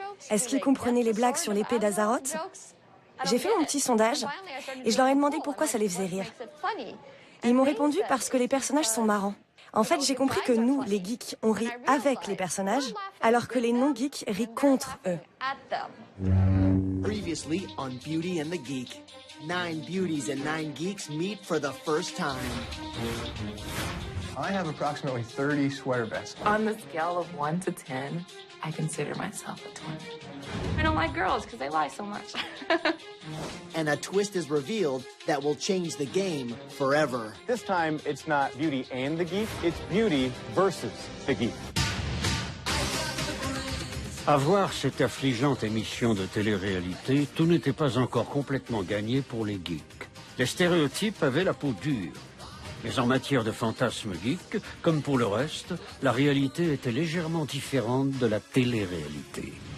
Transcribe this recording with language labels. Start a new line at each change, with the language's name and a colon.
French: Est-ce qu'ils comprenaient les blagues sur l'épée d'Azaroth? J'ai fait mon petit sondage et je leur ai demandé pourquoi ça les faisait rire. Ils m'ont répondu parce que les personnages sont marrants. En fait, j'ai compris que nous, les geeks, on rit avec les personnages, alors que les non-geeks rient contre eux.
English: Previously on Beauty and the Geek. 9 beauties and 9 geeks meet for the first time. I have approximately 30 sweater vests. On the scale of 1 to 10, I consider myself a 20. I don't like girls because they lie so much. And a twist is revealed that will change the game forever. This time, it's not Beauty and the Geek, it's Beauty versus the Geek.
French: À voir cette affligeante émission de télé-réalité, tout n'était pas encore complètement gagné pour les geeks. Les stéréotypes avaient la peau dure. Mais en matière de fantasme geek, comme pour le reste, la réalité était légèrement différente de la télé-réalité.